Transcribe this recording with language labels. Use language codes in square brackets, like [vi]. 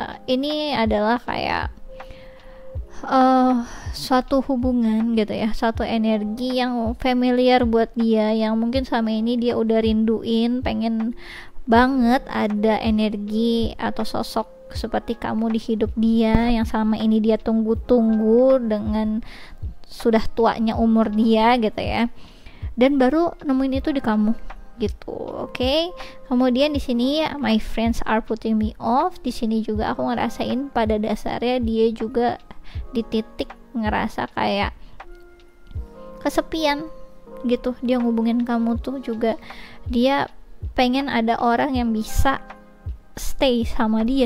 [id] Ini adalah kayak suatu hubungan gitu ya, suatu energi yang familiar buat dia, yang mungkin selama ini dia udah rinduin, pengen banget ada energi atau sosok seperti kamu di hidup dia, yang selama ini dia tunggu-tunggu dengan sudah tuanya umur dia gitu ya, dan baru nemuin itu di kamu gitu. Oke. Kemudian di sini [en] my friends are putting me off. [id] Di sini juga aku ngerasain pada dasarnya dia juga di titik ngerasa kayak kesepian gitu. Dia ngubungin kamu tuh juga dia pengen ada orang yang bisa stay sama dia.